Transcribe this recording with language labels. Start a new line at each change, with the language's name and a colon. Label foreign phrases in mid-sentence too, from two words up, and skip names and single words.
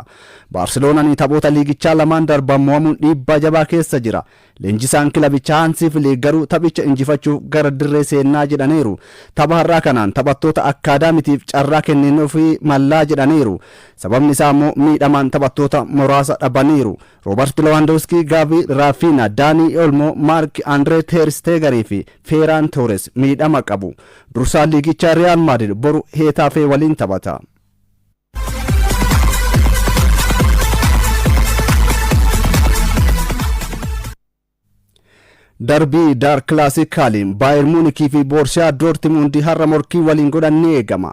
Oromo: Baarseloonaan taphoota liigichaa lamaan darban mo'amuun dhiibbaa jabaa keessa jira. Leenjisaan kilabichaa Hansi Flick garuu taphicha injifachuuf gara dirree seenaa jedhaniiru. Tapha har'aa kanaan taphattoota akkaadaamitiif carraa kennuufii mallaa jedhaniiru. Sababni isaa immoo miidhamaan taphattoota muraasa dhabaniiru. Robert Lewandowski, Gavi, Rafinha, Dani Olmo, Mark Andre ter Stegen fi Ferran Torres miidhama qabu. Dursaa liigichaa Real Madrid boru Hetafe waliin taphata. Darbii Dar Classicaliin Bayern Munich fi Borussia Dortmund har'a morkii waliin godhan ni eegama.